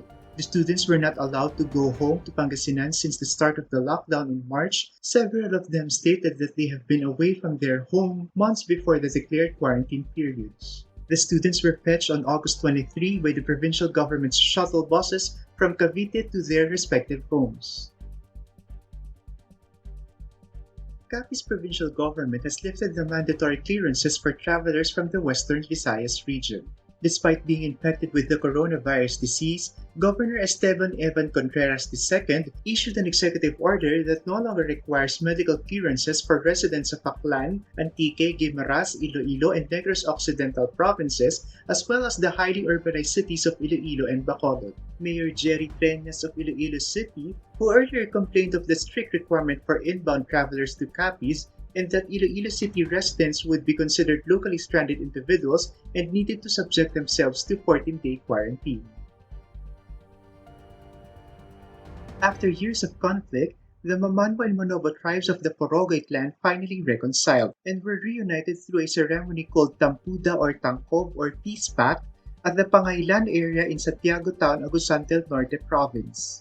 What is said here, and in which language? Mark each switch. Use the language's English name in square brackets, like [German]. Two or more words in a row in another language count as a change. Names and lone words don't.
[English] The students were not allowed to go home to Pangasinan since the start of the lockdown in March. Several of them stated that they have been away from their home months before the declared quarantine periods. The students were fetched on August 23 by the provincial government's shuttle buses from Cavite to their respective homes. CAPIZ provincial government has lifted the mandatory clearances for travelers from the Western Visayas region. Despite being infected with the coronavirus disease, Governor Esteban Evan Contreras II issued an executive order that no longer requires medical clearances for residents of Aklan, Antique, Guimaras, Iloilo, and Negros Occidental provinces, as well as the highly urbanized cities of Iloilo and Bacolod. Mayor Jerry Treñas of Iloilo City, who earlier complained of the strict requirement for inbound travelers to CAPIZ, and that Iloilo City residents would be considered locally stranded individuals and needed to subject themselves to 14-day quarantine. After years of conflict, the Mamano and Manobo tribes of the Porogay clan finally reconciled and were reunited through a ceremony called Tampuda or Tangkob or Peace Pact at the Pangailan area in Santiago Town, Agusan del Norte Province.